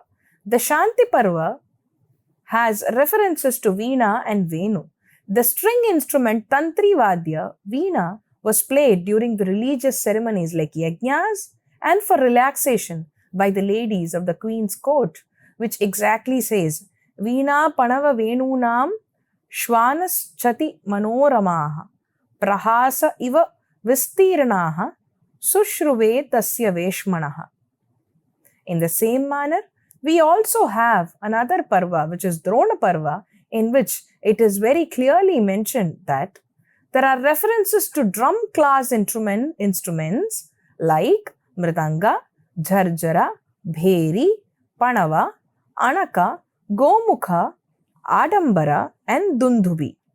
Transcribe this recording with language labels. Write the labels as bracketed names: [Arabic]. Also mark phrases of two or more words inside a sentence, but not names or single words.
[English] The Shanti Parva has references to veena and venu. The string instrument Tantri Vadya, veena, was played during the religious ceremonies like yajnas and for relaxation by the ladies of the queen's court, which exactly says, [Sanskrit] Veena Panava Venunam Shvanas Chati Manoramaha Prahasa Iva Vistiranaha Sushruve Tasya Veshmanaha. [English] In the same manner, we also have another parva, which is Drona Parva, in which it is very clearly mentioned that there are references to drum class instruments like Mridanga, Jharjara, Bheri, Panava, Anaka, Gomukha, Adambara and Dundubi.